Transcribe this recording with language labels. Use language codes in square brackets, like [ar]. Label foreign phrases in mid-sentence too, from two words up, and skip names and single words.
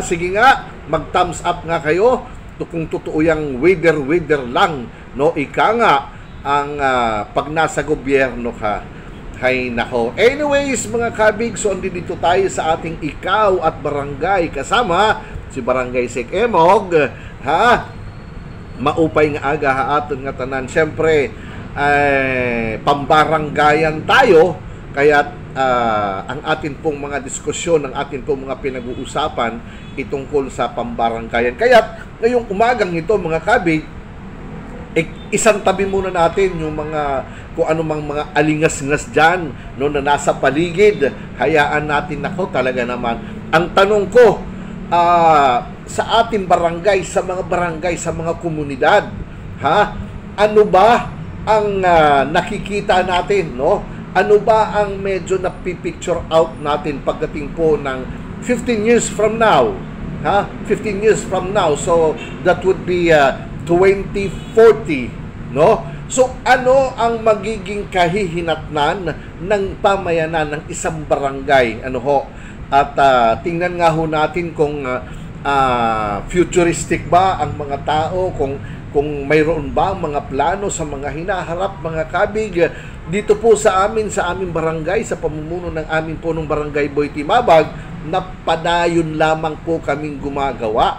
[tl] Sige nga, mag-thumbs up nga kayo kung totoo yung wither lang. No? Ika nga ang pag nasa gobyerno ka. Hay nako. Anyways mga kabig, so andito tayo sa ating ikaw at barangay kasama si Barangay Sek Emog. Ha? [war] Maupay nga aga haaton nga tanan. [tl] Siyempre, pambaranggayan tayo. Kaya ang atin pong mga diskusyon, ang atin pong mga pinag-uusapan itungkol sa pambaranggayan. Kaya ngayong umagang ito mga kabig, isang tabi muna natin yung mga kung anumang mga alingas-ngas dyan no, na nasa paligid. Hayaan natin ako talaga naman. Ang tanong ko, sa ating barangay, sa mga komunidad, ha? Ano ba ang nakikita natin, no? Ano ba ang medyo napipicture out natin pagdating po ng 15 [en] years from now? [tl] Ha? [en] 15 years from now. So that would be 2040, no? [tl] So ano ang magiging kahihinatnan ng pamayanan ng isang barangay? Ano ho? At tingnan nga ho natin kung futuristic ba ang mga tao, kung mayroon ba mga plano sa mga hinaharap mga kabig dito po sa aming barangay, sa pamumuno ng aming punong barangay Boy Timabag, na padayon lamang po kaming gumagawa.